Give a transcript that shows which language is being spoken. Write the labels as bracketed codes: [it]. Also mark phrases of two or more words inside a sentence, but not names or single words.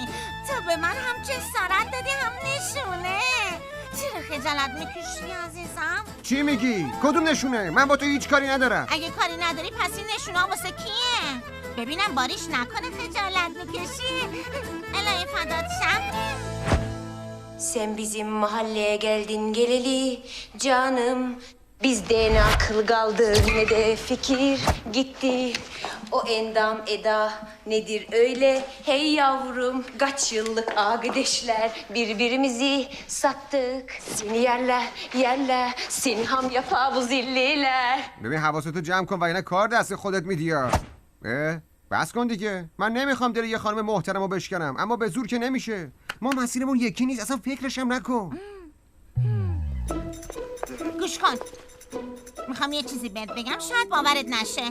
[fa] تو به من هم جسارت دادی هم نشونه. چرا خجالت میکشی عزیزم؟ چی میگی؟ کدوم نشونه؟ من با تو هیچ کاری ندارم. اگه کاری نداری پس این نشونه واسه کیه؟ ببینم باریش نکنه خجالت میکشی. الهی فدات شم. [tr] Sen bizim mahalleye geldin geleli canım. Bizde ne akıl kaldı ne de fikir gitti. O endam eda nedir öyle hey yavrum. Kaç yıllık arkadaşlar birbirimizi sattık. Seni yerler seni ham yapar bu zilliler. [fa] ببین حواستو جمع کن و اینا کار دست خودت میدی. بس کن دیگه. من نمیخوام دل یه خانم محترمو بشکنم، اما به زور که نمیشه. ما مسیرمون یکی نیست، اصلا فکرش هم نکن. گوش کن، میخوام یه چیزی بهت بگم، شاید باورت نشه.